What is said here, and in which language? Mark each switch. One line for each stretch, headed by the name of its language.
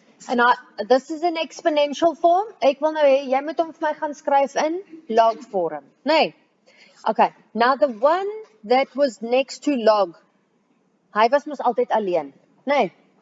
English: And this is an exponential form.
Afrikaans: Ek wil nou hê, jy moet hom vir my gaan skryf in log vorm, nee.
English: Okay, now the one that was next to log,
Afrikaans: hy was mos altyd alleen,
English: nee.